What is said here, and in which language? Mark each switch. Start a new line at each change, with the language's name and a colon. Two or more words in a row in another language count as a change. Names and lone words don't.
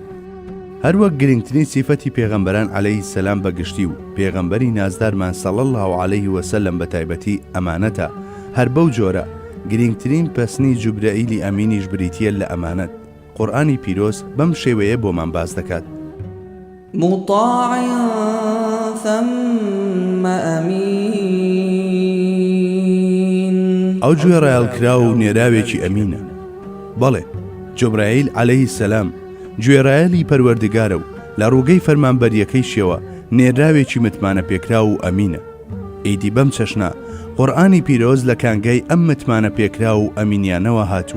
Central Kurdish: هەروەک گرنگترین سیفەتی پێغەمبەران
Arabic: عەلەیهی سەلام
Central Kurdish: بەگشتی و پێغەمبەری نازدارمان
Arabic: صلی الله عەلەیه وسەلەم
Central Kurdish: بە تایبەتی ئەمانەتە. هەر بەو جۆرە گرنگترین پەسنی جوبرەئیلی ئەمینیش بریتیە لە ئەمانەت. قورئانی پیرۆز بەم شێوەیە بۆمان باس دەکات:
Arabic: مطاع ثم أمين.
Central Kurdish: ئەو گوێڕایەڵکرا و نێراوێکی ئەمینە. بەڵێ، جوبرائیل
Arabic: عەلەیهی سەلام
Central Kurdish: گوێڕایەلی پەروەردگارە و لە ڕووگەی فەرمانبەریەکەی شێوە نێراوێکی متمانە پێکرا و ئەمینە. ئیدی بەم چەشنا قورئانی پیرۆز لە کانگای ئەم متمانە پێکرا و ئەمینیانەوە هاتووە.